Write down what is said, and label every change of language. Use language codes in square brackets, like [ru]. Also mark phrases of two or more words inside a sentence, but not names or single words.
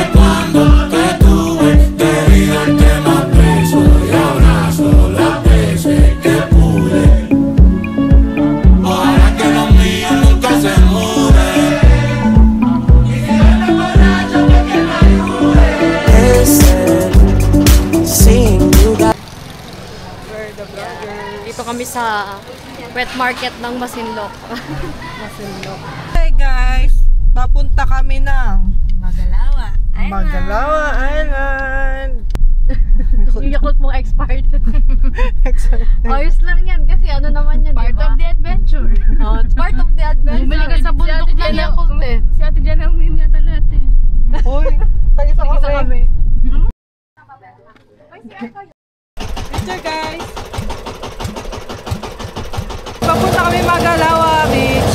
[es] pensando que tuve debido al tema peso y abrazo las veces que pude. Ojalá que lo mío nunca se mude. Y si eres borracho que me ayude. [tl] Dito kami sa wet market ng Masinloc. Masinloc. [en] Hey guys, [tl] papunta kami ng Magalawa Island. Magalawa Island. Yung Yakult mong expired. Ayos lang yan kasi ano naman yan, [en] Part [tl] diba? [en] of the adventure. Oh, it's part of the adventure. [tl] Bumili ka sa bundok ng Yakult eh. Si Ate Jana ang umiim yata lahat eh. Uy, tag-isa kami. [en] Picture guys. [tl] Papunta kami Magalawa Beach.